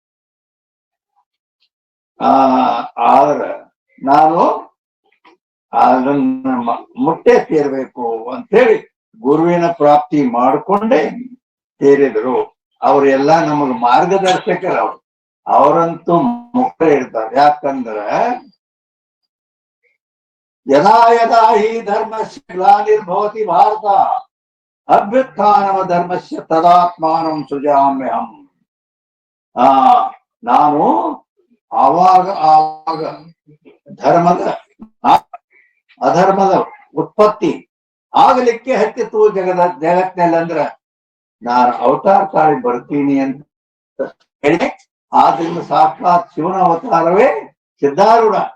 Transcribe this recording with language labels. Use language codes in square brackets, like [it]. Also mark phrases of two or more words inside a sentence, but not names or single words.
[kn] ಆದ್ರೆ ನಾನು ಅದನ್ನ ಮುಟ್ಟೆ ಸೇರ್ಬೇಕು ಅಂತೇಳಿ ಗುರುವಿನ ಪ್ರಾಪ್ತಿ ಮಾಡಿಕೊಂಡೇ ಸೇರಿದ್ರು. ಅವರೆಲ್ಲ ನಮಗ್ ಮಾರ್ಗದರ್ಶಕರು. ಅವರಂತೂ ಮುಕ್ತ ಇರ್ತಾರೆ. [sa] ಯಾಕಂದ್ರ ಯದಾ ಯದಾ ಹಿ ಧರ್ಮಸ್ಯ ಗ್ಲಾನಿರ್ಭವತಿ ಭಾರತ ಅಭ್ಯುತ್ಥಾನವ ಧರ್ಮಸ್ಯ ತದಾತ್ಮಾನಂ ಸೃಜಾಮ್ಯಹಂ. [kn] ನಾನು ಆವಾಗ ಧರ್ಮದ ಅಧರ್ಮದ ಉತ್ಪತ್ತಿ ಆಗಲಿಕ್ಕೆ ಹತ್ತಿತ್ತು ಜಗತ್ತಿನಲ್ಲಿ. ಅಂದ್ರ ನಾನು ಅವತಾರ ತಾಳಿ ಬರ್ತೀನಿ ಅಂತ ಹೇಳಿ, ಆದ್ರಿಂದ ಸಾಕ್ಷಾತ್ ಶಿವನ ಅವತಾರವೇ ಸಿದ್ಧಾರೂಢ.